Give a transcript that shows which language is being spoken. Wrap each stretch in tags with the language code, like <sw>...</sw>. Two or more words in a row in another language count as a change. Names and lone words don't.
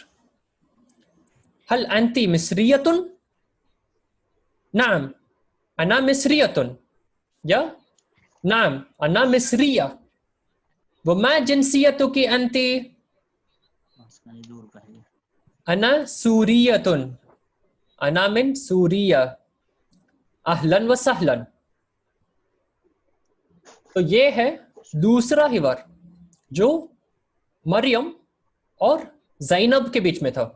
<ar>هل أنت مصرية? نعم، أنا مصرية. يا? نعم أنا مصرية. وما جنسيتك أنت? أنا سورية، أنا من سوريا. أهلا وسهلا.</ar> <hi>तो ये है दूसरा हिवार जो मरियम और ज़ैनब के बीच में था।</hi>